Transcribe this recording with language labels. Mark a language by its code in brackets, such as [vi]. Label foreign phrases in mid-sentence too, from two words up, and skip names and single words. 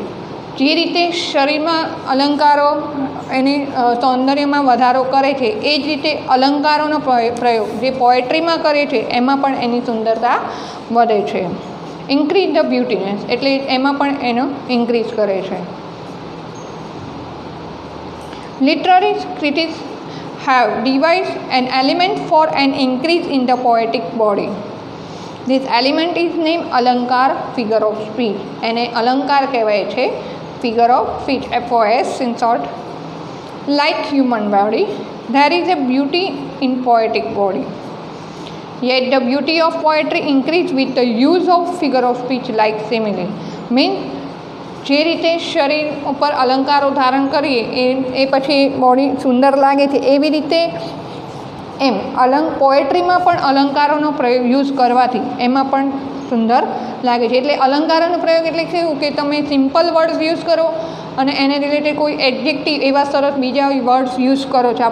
[gu] જે રીતે શરીરમાં અલંકારો એની સૌંદર્યમાં વધારો કરે છે, એ જ રીતે અલંકારોનો પ્રયોગ જે પોએટ્રીમાં કરે છે એમાં પણ એની સુંદરતા વધે છે. [en] increase the beautyness [gu] એટલે એમાં પણ એનો ઇન્ક્રીઝ કરે છે. [en] literary critics have devised an element for an increase in the poetic body. This element is named Alankar, figure of speech. [gu] એને અલંકાર કહેવાય છે, [en] figure of speech, FOS in short. Like human body, there is a beauty in poetic body. Yet the beauty of poetry increase with the use of figure of speech like simile. [gu] Mean જે રીતે શરીર ઉપર અલંકારો ધારણ કરીએ એ પછી બોડી સુંદર લાગે છે, એવી રીતે એમ પોએટ્રીમાં પણ અલંકારોનો પ્રયોગ યુઝ કરવાથી એમાં પણ સુંદર લાગે છે. એટલે અલંકારોનો પ્રયોગ એટલે કેવું કે તમે [en] simple words use [gu] કરો અને એને રિલેટેડ કોઈ એડજેક્ટિવ એવા સરસ બીજા [en] words use [gu] કરો છો.